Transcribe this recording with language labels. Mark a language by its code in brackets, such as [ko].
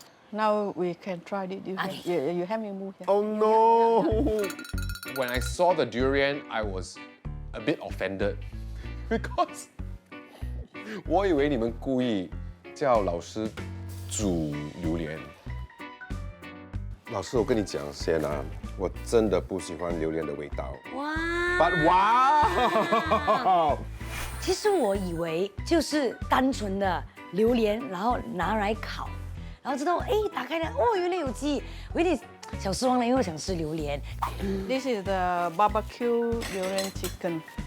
[en] Now we can try it. You help me move here. Oh no! When I saw the durian, I was a bit offended because [zh] 我以为你们故意叫老师煮榴莲。老师，我跟你讲先啊，我真的不喜欢榴莲的味道。哇！ [en] But wow! [zh] 其实我以为就是单纯的榴莲，然后拿来烤，然后知道打开了，哦，原来有鸡，我有点小失望了，因为我想吃榴莲。 [en] This is the barbecue durian chicken.